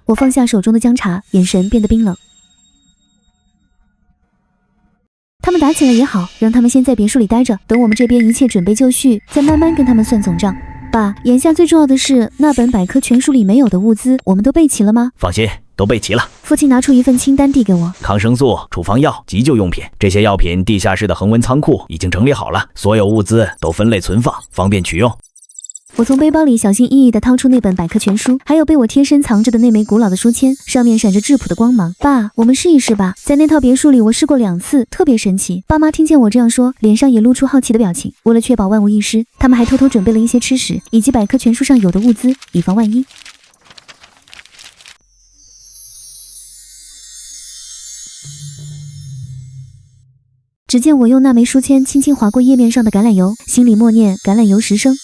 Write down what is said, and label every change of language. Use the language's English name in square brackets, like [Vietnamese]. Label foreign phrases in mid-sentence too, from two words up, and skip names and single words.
[Chinese] 我放下手中的薑茶，眼神變得冰冷。他們打起來也好，讓他們先在別墅裡待着，等我們這邊一切準備就緒，再慢慢跟他們算總賬。爸，眼下最重要的是那本百科全書裡沒有的物資，我們都備齊了嗎？放心， 都備齊了。父親拿出一份清单递給我，抗生素、處方药、急救用品，这些药品地下室的恒温倉庫已經整理好了，所有物資都分類存放，方便取用。我從背包裡小心翼翼地掏出那本百科全書，還有被我貼身藏着的那枚古老的書签，上面閃着质樸的光芒。爸，我們試一試吧。在那套別墅裡，我試過2次，特別神奇。爸媽聽見我這樣說，臉上也露出好奇的表情。為了確保萬無一失，他們還偷偷準備了一些吃食，以及百科全書上有的物資，以防萬一。只見我用那枚書籤輕輕劃過頁面上的橄欖油，心裡默念橄欖油10升。